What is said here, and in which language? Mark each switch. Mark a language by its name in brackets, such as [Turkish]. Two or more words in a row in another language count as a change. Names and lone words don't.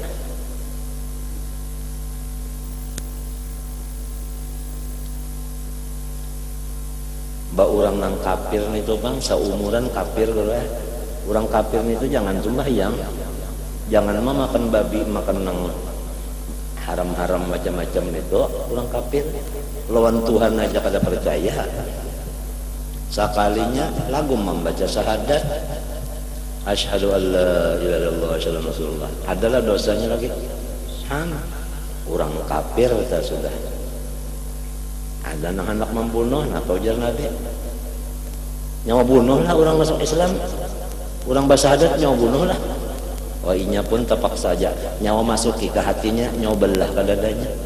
[Banjar] Ba orang nang kafir itu bang seumuran kafir dulu ya. Orang kafir itu jangan sembahyang, jangan makan babi, makan nang haram-haram macam-macam itu. Orang kafir lawan Tuhan aja kada percaya. Sekalinya lagu membaca syahadat [Arabic] أشهد أن لا إله إلا الله وأشهد أن رسول الله [Banjar] adalah dosanya lagi sama orang kafir kita sudah. Ada anak membunuh, nah kau ujar Nabi nyawa bunuh lah orang masuk Islam, orang bersahadat nyawa bunuh lah. Oh inya pun tepak saja nyawa masuki ke hatinya, nyawa belah ke dadanya.